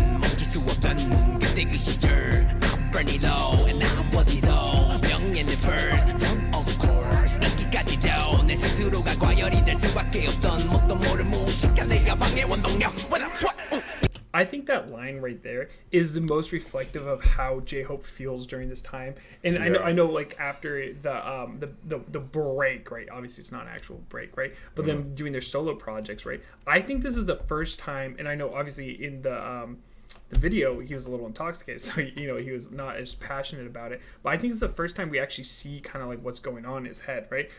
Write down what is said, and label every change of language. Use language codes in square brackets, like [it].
[ko] 멈출 수 없던 그때 그 시절. [en] I'm burning low and now I'm body low. [ko] 명예는 [en] burn. Of course. [ko] 늦기까지도 내 스스로가 과열이 될 수밖에 없던 뭣도 모를 무식한 내 야망의 원동력. [en] When I sweat. I think that line right there is the most reflective of how J-Hope feels during this time. And I know like after the break, right? Obviously it's not an actual break, right? But them doing their solo projects, right? I think this is the first time, and I know obviously in the video he was a little intoxicated, so he was not as passionate about it, but I think it's the first time we actually see kind of like what's going on in his head, right?